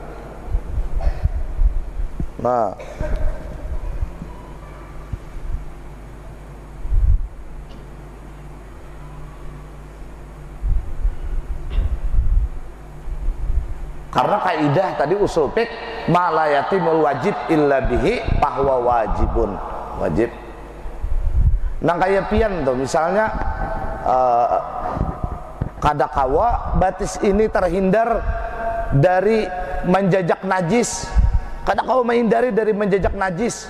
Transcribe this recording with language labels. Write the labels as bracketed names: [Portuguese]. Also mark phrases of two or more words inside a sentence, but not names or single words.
[Indonesian] Nah karena kaidah tadi usul fiqh [Arabic] ما لا يتم الواجب إلا به [Indonesian] bahwa wajibun, wajib. [Banjar] Nah kayak pian tuh misalnya kadakawa batis ini terhindar dari menjajak najis, kadakawa menghindari dari menjajak najis.